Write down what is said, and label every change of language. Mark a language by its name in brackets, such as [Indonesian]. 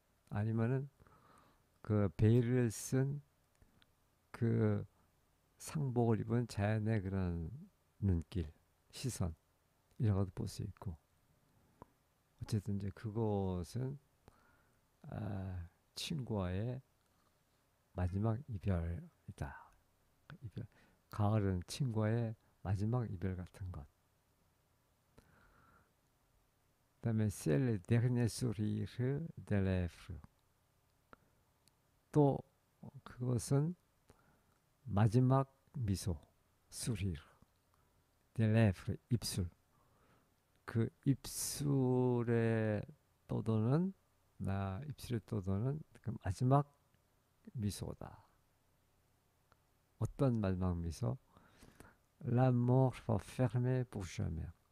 [Korean] 아니면은 그 베일을 쓴 그 상복을 입은 자연의 그런 눈길, 시선 이런 것도 볼 수 있고, 어쨌든 이제 그것은 친구와의 마지막 이별이다. 이별. 가을은 친구와의 마지막 이별 같은 것. 그다음에 [French] C'est le dernier sourire des lèvres. [Korean] 또 그것은 마지막 미소, sourire, des lèvres, 입술. 그 입술에 떠도는 나 입술에 떠도는 그 마지막 미소다. 어떤 마지막 미소? [French] L'amour va fermer pour jamais.